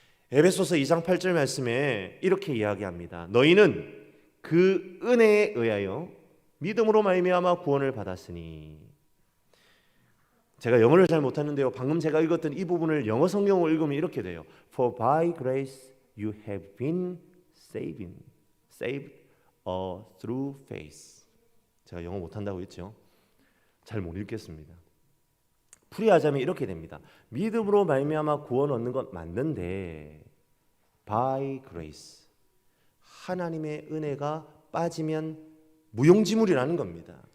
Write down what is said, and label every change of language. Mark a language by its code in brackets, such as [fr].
[ko] 에베소서 2장 8절 말씀에 이렇게 이야기합니다. 너희는 그 은혜에 의하여 믿음으로 말미암아 구원을 받았으니. 제가 영어를 잘 못하는데요, 방금 제가 읽었던 이 부분을 영어 성경으로 읽으면 이렇게 돼요. [en] For by grace you have been saved through faith. [ko] 제가 영어 못한다고 했죠? 잘 못 읽겠습니다. 풀이하자면 이렇게 됩니다. 믿음으로 말미암아 구원 얻는 것 맞는데 [en] by grace, [ko] 하나님의 은혜가 빠지면 무용지물이라는 겁니다.